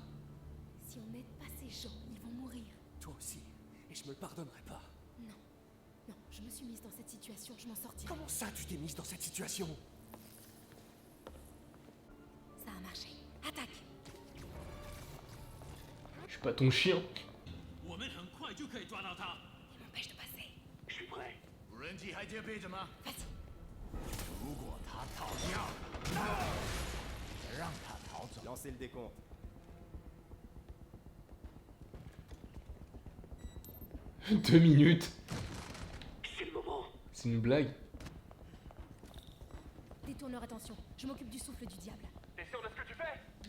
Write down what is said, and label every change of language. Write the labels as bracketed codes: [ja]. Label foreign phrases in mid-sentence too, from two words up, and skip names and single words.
[fr] Si on n'aide pas ces gens, ils vont mourir. Toi aussi. Et je me le pardonnerai pas. Non. Non, je me suis mise dans cette situation, je m'en sortirai. Comment ça, tu t'es mise dans cette situation? Ça a marché. Attaque! Je suis pas ton chien. [zh] 我们很快就可以抓到他。 [fr] Il m'empêche de passer. Je suis prêt. [zh] 无人机还戒备着吗？ [fr] Vas-y. [zh] 如果他逃掉，让他逃走。 [fr] Lancez le décompte. 2 minutes. C'est le moment. C'est une blague. Détourne leur attention. Je m'occupe du souffle du diable. T'es sûr de ce que tu fais?